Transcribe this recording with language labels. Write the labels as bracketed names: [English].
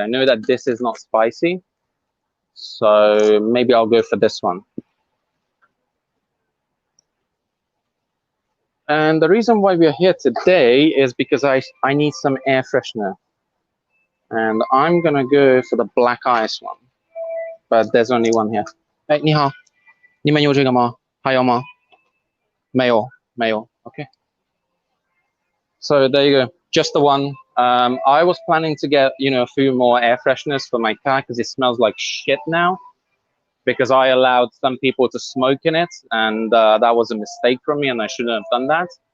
[English] I know that this is not spicy, so maybe I'll go for this one. And the reason why we are here today is because I need some air freshener. And I'm gonna go for the black ice one. But there's only one here. [Chinese] Hey, 你好，你们有这个吗？还有吗？没有，没有。Okay. [English] So there you go, just the one. I was planning to get, you know, a few more air fresheners for my car because it smells like shit now. Because I allowed some people to smoke in it, and that was a mistake from me, and I shouldn't have done that.